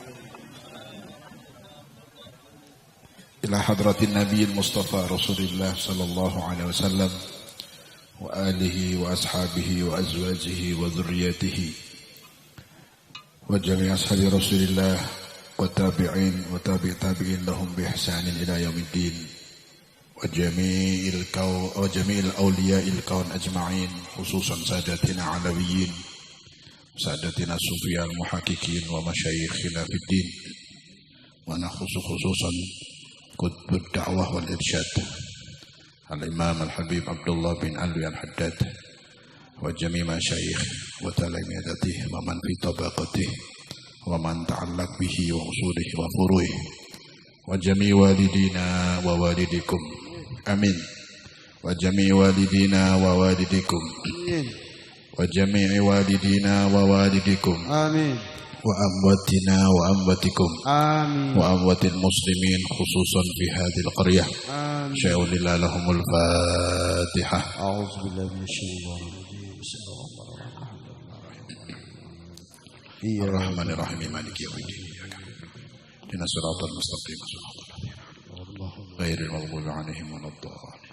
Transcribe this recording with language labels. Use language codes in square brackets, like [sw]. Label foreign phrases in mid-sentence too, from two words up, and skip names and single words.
[ar] إلى حضرة النبي المصطفى رسول الله صلى الله عليه وسلم وآله وأصحابه وأزواجه وذريته وجميع أصحاب رسول الله والتابعين والتابعين لهم بإحسان إلى يوم الدين وجميع أولياء الكون أجمعين خصوصا ساداتنا العلويين ساداتنا الصوفية المحققين ومشايخنا في الدين ونخص خصوصا قطب الدعوة والإرشاد الإمام الحبيب عبد الله بن علوي الحداد وجميع مشايخ وتلامذته ومن في طبقته ومن تعلق به وأصوله وفروعه وجميع والدينا ووالديكم آمين وجميع والدينا ووالديكم آمين وجميع والدينا ووالديكم آمين وأمواتنا وأمواتكم آمين وأموات المسلمين خصوصا في هذه القرية آمين شيء لله لهم الفاتحة. أعوذ بالله من الشيطان الرجيم بسم الله الرحمن الرحيم. الرحمن الرحيم مالك يوم الدين اهدنا الصراط المستقيم. غير المغضوب عليهم ولا الضالين.